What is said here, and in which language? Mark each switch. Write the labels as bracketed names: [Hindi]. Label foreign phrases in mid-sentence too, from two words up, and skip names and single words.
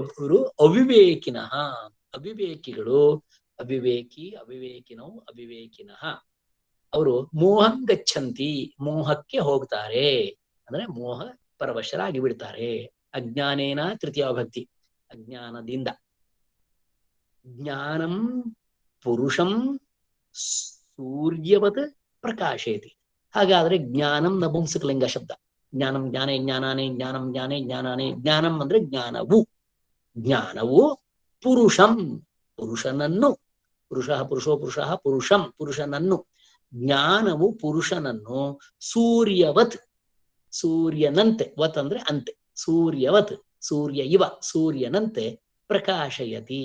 [Kannada] ಇವರು ಅವಿವೇಕಿನಃ. ಅವಿವೇಕಿಗಳು. ಅವಿವೇಕಿನಃ ಅವರು [Sanskrit] ಮೋಹಂ ಗಚ್ಚಂತಿ, [Kannada] ಮೋಹಕ್ಕೆ ಹೋಗ್ತಾರೆ. ಅಂದ್ರೆ ಮೋಹ ಪರವಶರಾಗಿ ಬಿಡ್ತಾರೆ. ಅಜ್ಞಾನೇನ ತೃತೀಯ ವಿಭಕ್ತಿ, ಅಜ್ಞಾನದಿಂದ. [Sanskrit] ಜ್ಞಾನಂ ಪುರುಷಂ ಸೂರ್ಯವತ್ ಪ್ರಕಾಶಯತಿ. [Kannada] ಹಾಗಾದ್ರೆ ಜ್ಞಾನಂ ನಪುಂಸಕಲಿಂಗ ಶಬ್ದ. [Sanskrit] ಜ್ಞಾನಂ ಜ್ಞಾನೇ ಜ್ಞಾನಾನೇ ಜ್ಞಾನಂ ಜ್ಞಾನೇ ಜ್ಞಾನಾನೇ. [Kannada] ಜ್ಞಾನಂ ಅಂದ್ರೆ ಜ್ಞಾನವು. ಜ್ಞಾನವು ಪುರುಷಂ, ಪುರುಷನನ್ನು. ಪುರುಷನನ್ನು. ಜ್ಞಾನವು ಪುರುಷನನ್ನು ಸೂರ್ಯವತ್, ಸೂರ್ಯನಂತೆ. ವತ್ ಅಂದ್ರೆ ಅಂತೆ. ಸೂರ್ಯವತ್, [Sanskrit] ಸೂರ್ಯ ಇವ, [Kannada] ಸೂರ್ಯನಂತೆ ಪ್ರಕಾಶಯತಿ.